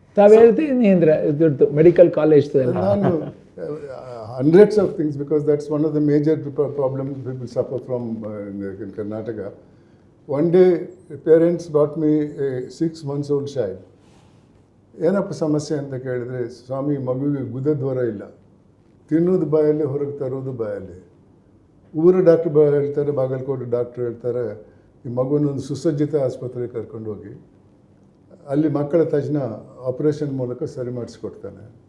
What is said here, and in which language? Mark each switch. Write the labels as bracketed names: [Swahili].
[Kannada] ತಾವು ಹೇಳ್ತೀನಿ ಅಂದರೆ ದುಡ್ಡು ಮೆಡಿಕಲ್ ಕಾಲೇಜ್ದು ಎಲ್ಲ. [English] ನಾನು hundreds of things, because that's one of the major problems people suffer from in Karnataka. One day parents brought me a 6 months old child. [Kannada] ಏನಪ್ಪ ಸಮಸ್ಯೆ ಅಂತ ಕೇಳಿದ್ರೆ, ಸ್ವಾಮಿ ಮಗುವಿಗೆ ಗುದದ್ವಾರ ಇಲ್ಲ, ತಿನ್ನೋದು ಬಾಯಲ್ಲಿ, ಹೊರಗೆ ತರೋದು ಬಾಯಲ್ಲಿ. ಊರು ಡಾಕ್ಟ್ರ್ ಹೇಳ್ತಾರೆ, ಬಾಗಲಕೋಟೆ ಡಾಕ್ಟ್ರ್ ಹೇಳ್ತಾರೆ, ಈ ಮಗುವನ್ನೊಂದು ಸುಸಜ್ಜಿತ ಆಸ್ಪತ್ರೆಗೆ ಕರ್ಕೊಂಡು ಹೋಗಿ ಅಲ್ಲಿ ಮಕ್ಕಳ ತಜ್ಞ ಆಪರೇಷನ್ ಮೂಲಕ ಸರಿ ಮಾಡಿಸ್ಕೊಡ್ತಾನೆ.